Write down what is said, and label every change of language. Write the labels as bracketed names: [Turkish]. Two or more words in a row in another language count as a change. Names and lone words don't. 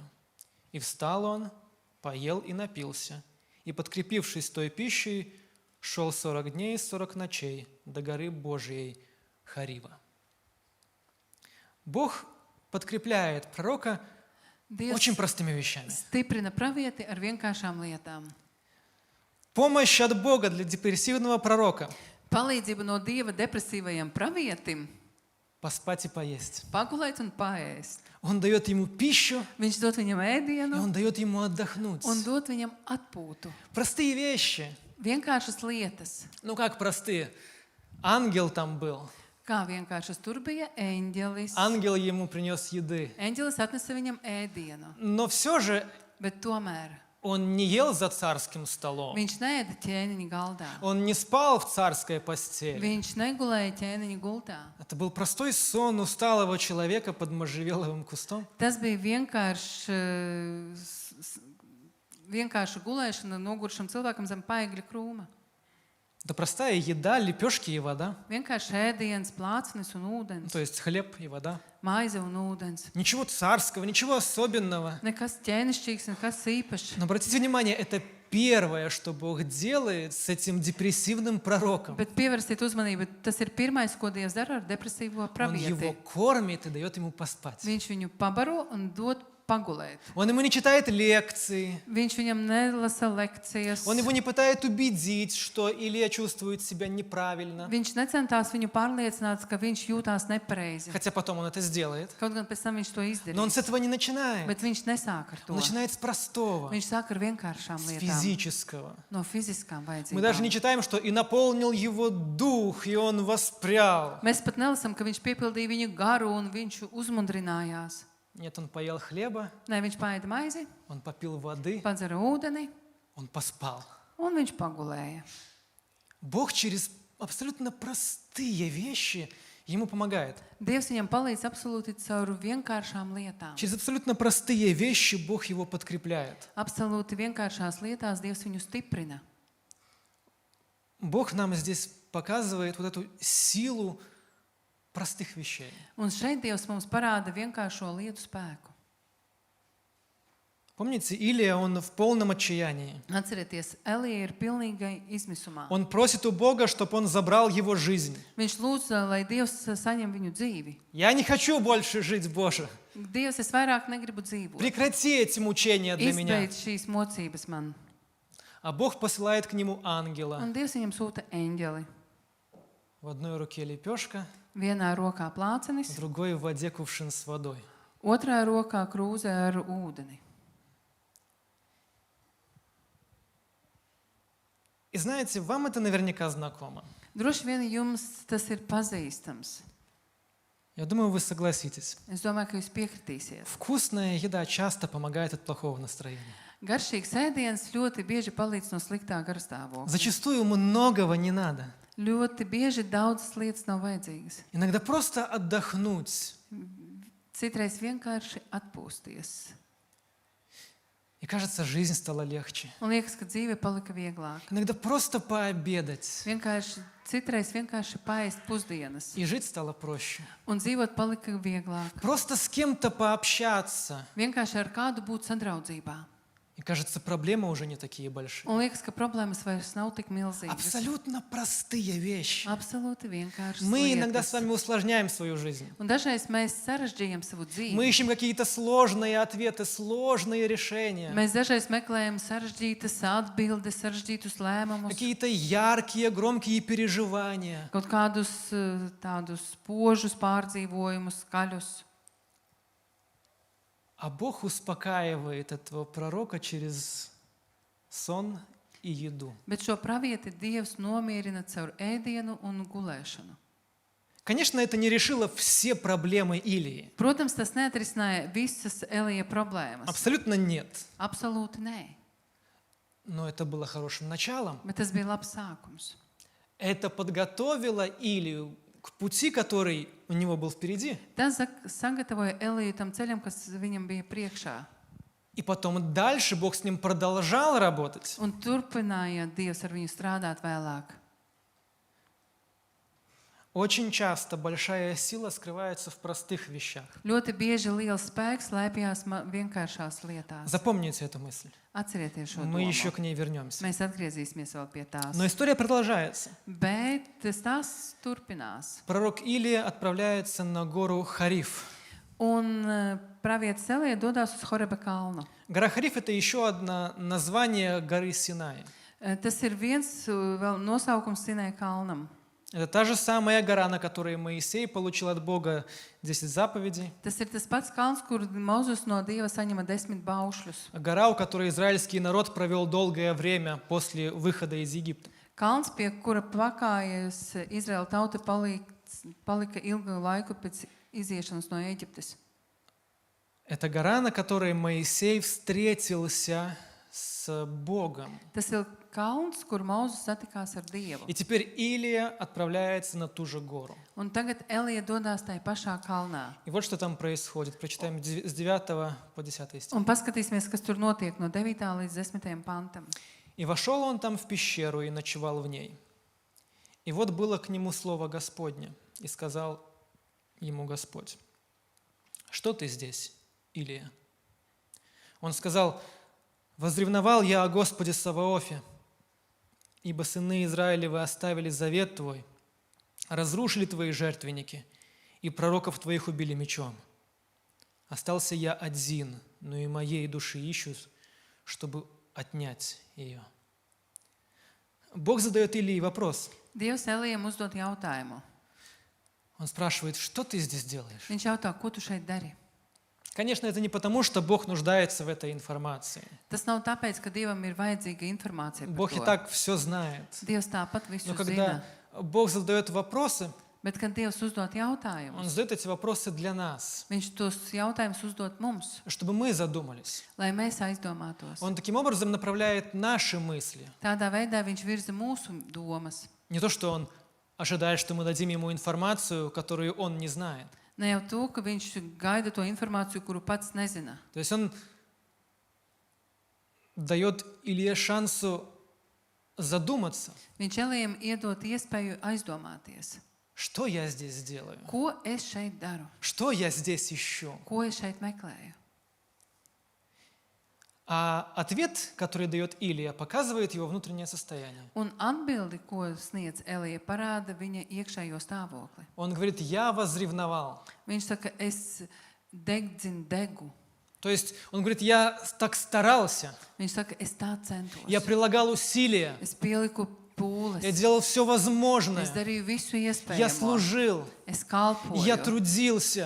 [Russian] И встал он, поел и напился, и, подкрепившись той пищей, шел 40 дней и 40 ночей до горы Божией Харива». Бог подкрепляет пророка [Latvian] Dievs [Russian] очень простыми вещами. [Latvian] stiprina pravieti ar vienkāršām lietām. [Russian] Помощь от Бога для депрессивного пророка [Latvian] Palīdzība no Dieva depresīvajam pravietim – [Russian] поспать и поесть. [Latvian] pagulēt un paēst. [Russian] Он дает ему пищу, [Latvian] Viņš dod viņam [Russian] и [Latvian] ēdienu [Russian] он дает ему отдохнуть. [Latvian] un dod viņam atpūtu. [Russian] Простые вещи. [Latvian] Vienkāršas lietas. [Russian] Ну как простые? Ангел там был. [Latvian] Kā vienkāršas tur bija eņģelis. [Russian] Ангел ему принес еды. [Latvian] Eņģelis atnesa viņam ēdienu, [Russian] Но все же [Latvian] bet tomēr [Russian] он не ел за царским столом. [Latvian] viņš neēda ķēniņa galdā. [Russian] Он не спал в царской постели. [Latvian] Viņš negulēja ķēniņa gultā. [Russian] Это был простой сон усталого человека под можжевеловым кустом. [Latvian] Tas bija vienkārša gulēšana nogurušam cilvēkam zem paegļa krūma. [Russian] Это простая еда, лепешки и вода. [Latvian] Vienkārši ēdiens, plācnis un ūdens, [Russian] То есть хлеб и вода. [Latvian] maize un ūdens. [Russian] Ничего царского, ничего особенного. [Latvian] Nekas ķēnišķīgs, nekas īpašs. [Russian] Но обратите внимание, это первое, что Бог делает с этим депрессивным пророком. [Latvian] Bet pievērsiet uzmanību, tas ir pirmais, ko Dievs dara ar depresīvo [Russian] Он его [Latvian] pravieti. [Russian] кормит и дает ему поспать. [Latvian] Viņš viņu pabaro un dod pagulēt. [Russian] Он ему не читает лекции. [Latvian] Viņš viņam nelasa lekcijas. [Russian] Он его не пытается убедить, что Илия чувствует себя неправильно. [Latvian] Viņš necentās viņu pārliecināt, ka viņš jūtās nepareizi. [Russian] Хотя потом он это сделает. [Latvian] Kaut gan pēc tam viņš to [Russian] Но он с [Latvian] izdarīs. [Russian] этого не начинает. [Latvian] Bet viņš nesāk ar to. [Russian] Он начинает с простого, [Latvian] Viņš sāk ar vienkāršām [Russian] с [Latvian] lietām. [Russian] физического. [Latvian] No fiziskām [Russian] Мы даже не [Latvian] vajadzībām. [Russian] читаем, что «и наполнил его дух, и он воспрял». [Latvian] Mēs pat nelasām, ka viņš piepildīja viņu garu un viņš uzmundrinājās. [Russian] Нет, он поел хлеба, [Latvian] Nē, viņš paēda maizi, [Russian] он попил воды, [Latvian] padzera ūdeni [Russian] он поспал. [Latvian] un viņš pagulēja. [Russian] Бог через абсолютно простые вещи ему помогает. [Latvian] Dievs viņam palīdz absolūti caur vienkāršām lietām. [Russian] Через абсолютно простые вещи Бог его подкрепляет. [Latvian] Absolūti vienkāršās lietās Dievs viņu stiprina. [Russian] Бог нам здесь показывает вот эту силу простых вещей. [Latvian] Un šeit Dievs mums parāda vienkāršo lietu spēku. [Russian] Помните, Илия, он в полном отчаянии. [Latvian] Atcerieties, Elija ir pilnīgai izmisumā. [Russian] Он просит у Бога, чтобы он забрал его жизнь. [Latvian] Viņš lūdz, lai Dievs saņem viņu dzīvi. [Russian] Я не хочу больше жить, Боже. [Latvian] Dievs, es vairāk negribu dzīvot. [Russian] Прекрати эти мучения для меня. [Latvian] Izbeidz šīs mocības man. [Russian] А Бог посылает к нему ангела. [Latvian] Un Dievs viņam sūta eņģeli. [Russian] В одной руке лепешка, [Latvian] Vienā rokā [Russian] в [Latvian] plācenis, [Russian] другой в воде кувшин с водой. [Latvian] otrā rokā krūze ar ūdeni. [Russian] И знаете, вам это наверняка знакомо. [Latvian] Droši vien jums tas ir pazīstams. [Russian] Я думаю, вы согласитесь. [Latvian] Es domāju, ka jūs piekritīsiet. [Russian] Вкусная еда часто помогает от плохого настроения. [Latvian] Garšīgs ēdiens ļoti bieži palīdz no sliktā garstāvokļa. [Russian] Зачастую многого не надо. [Latvian] Ļoti bieži daudzas lietas nav vajadzīgas. [Russian] Иногда просто отдохнуть. [Latvian] Citreiz vienkārši atpūsties. [Russian] И кажется, жизнь стала легче. [Latvian] Man liekas, ka dzīve palika vieglāka. [Russian] Иногда просто пообедать. [Latvian] Citreiz vienkārši paēst pusdienas. [Russian] И жить стало проще. [Latvian] Un dzīvot palika vieglāk. [Russian] Просто с кем-то пообщаться. [Latvian] Vienkārši ar kādu būt sadraudzībā. [Russian] И кажется, проблемы уже не такие большие. [Latvian] Un liekas, ka problēmas vairs nav tik milzīgas. [Russian] Абсолютно простые вещи. [Latvian] Absolūti vienkārši. [Russian] Мы иногда с вами усложняем свою жизнь. [Latvian] Un dažreiz mēs sarežģījam savu dzīvi. [Russian] Мы ищем какие-то сложные ответы, сложные решения. [Latvian] Mēs dažreiz meklējam sarežģītas atbildes, sarežģītus lēmumus, [Russian] Какие-то яркие, громкие переживания. [Latvian] kaut kādus tādus spožus pārdzīvojumus, skaļus. [Russian] А Бог успокаивает этого пророка через сон и еду. [Latvian] Bet šo pravieti Dievs nomierina caur ēdienu un gulēšanu. [Russian] Конечно, это не решило все проблемы Илии. [Latvian] Protams, tas neatrisināja visas Elija problēmas. [Russian] Абсолютно нет. [Latvian] Absolūti nē. [Russian] Но это было хорошим началом. [Latvian] Bet tas bija labs sākums. [Russian] Это подготовило Илию к пути, который у него был впереди. [Latvian] Tas sagatavoja Eliju tam ceļam, kas viņam bija priekšā. [Russian] И потом дальше Бог с ним продолжал работать. [Latvian] Un turpināja Dievs ar viņu strādāt vēlāk. [Russian] Очень часто большая сила скрывается в простых вещах. [Latvian] Ļoti bieži liels spēks slēpjas vienkāršās lietās. [Russian] Запомните эту мысль. [Latvian] Atcerieties šo [Russian] Мы [Latvian] domu. [Russian] еще к ней вернемся. [Latvian] Mēs atgriezīsimies vēl pie tās. [Russian] Но история продолжается. [Latvian] Bet tas turpinās. [Russian] Пророк Илия отправляется на гору Хариф. [Latvian] Un pravietis Elija dodas uz Horeba kalnu. [Russian] Гора Хариф — это еще одно название горы Синай. [Latvian] Tas ir viens vēl nosaukums Sinai kalnam. [Russian] Это та же самая гора, на которой Моисей получил от Бога 10 заповедей. [Latvian] Tas ir tas pats kalns, kur Mozus no Dieva saņema 10 baušļus. [Russian] Гора, у которой израильский народ провел долгое время после выхода из Египта. [Latvian] Kalns, pie kura pakājas Izraēla tauta palika ilgu laiku pēc iziešanas no Ēģiptes. [Russian] Это гора, на которой Моисей встретился с Богом. [Latvian] Tas ir kalns, kur Mozus satikās ar Dievu. [Russian] И теперь Илия отправляется на ту же гору. [Latvian] Un tagad Elija dodas tajā pašā kalnā. [Russian] И вот что там происходит. Прочитаем с 9 по 10 стих. [Latvian] Un paskatīsimies, kas tur notiek no 9. līdz 10. pantam. [Russian] «И вошел он там в пещеру и ночевал в ней. И вот было к нему слово Господне, и сказал ему Господь: что ты здесь, Илия? Он сказал: возревновал я о Господе Саваофе, ибо сыны Израилевы оставили завет твой, разрушили твои жертвенники, и пророков твоих убили мечом. Остался я один, но и моей души ищут, чтобы отнять ее». Бог задает Илии вопрос. [Latvian] Dievs Elijam uzdod jautājumu. [Russian] Он спрашивает: что ты здесь делаешь? [Latvian] Viņš jautā, ko tu šeit dari? [Russian] Конечно, это не потому, что Бог нуждается в этой информации. [Latvian] Tas nav tāpēc, ka Dievam ir vajadzīga informācija par [Russian] Бог и [Latvian] to. [Russian] так все знает. [Latvian] Dievs tāpat visu [Russian] Но [Latvian] zina. [Russian] когда Бог задает вопросы, [Latvian] Bet, kad Dievs uzdod [Russian] Он [Latvian] jautājumus, [Russian] задает эти вопросы для нас, [Latvian] Viņš tos jautājumus uzdod mums, [Russian] чтобы мы задумались. [Latvian] lai mēs aizdomātos. [Russian] Он таким образом направляет наши мысли. [Latvian] Tādā veidā Viņš virza mūsu domas. [Russian] Не то, что Он ожидает, что мы дадим Ему информацию, которую Он не знает. [Latvian] Ne jau to, ka Viņš gaida to informāciju, kuru pats nezina. [Russian] То есть Он дает Илье шансу задуматься, [Latvian] Viņš Elijam iedod iespēju aizdomāties. [Russian] что я здесь делаю, [Latvian] Ko es šeit daru? [Russian] что я здесь ищу. [Latvian] Ko es šeit meklēju? [Russian] А ответ, который дает Илия, показывает его внутреннее состояние. [Latvian] Un atbildi, ko sniedz Elija, parāda viņa iekšējo stāvokli. [Russian] Он говорит, я возревновал. [Latvian] Viņš saka, es degdzinu degu. [Russian] То есть он говорит, я так старался, [Latvian] Viņš saka, es tā centos. [Russian] я прилагал усилия, [Latvian] Es pieliku pūles. [Russian] я делал все возможное, [Latvian] Es darīju visu [Russian] я [Latvian] iespējamo. [Russian] служил, [Latvian] Es kalpoju. [Russian] я трудился.